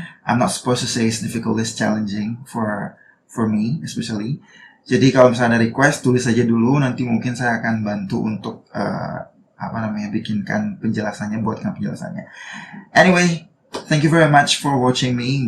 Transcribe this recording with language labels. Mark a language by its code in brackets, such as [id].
[en] I'm not supposed to say it's difficult, it's challenging for me especially. [id] Jadi kalau misalnya ada request, tulis aja dulu, nanti mungkin saya akan bantu untuk bikinkan penjelasannya, buatkan penjelasannya. [en] Anyway, thank you very much for watching me.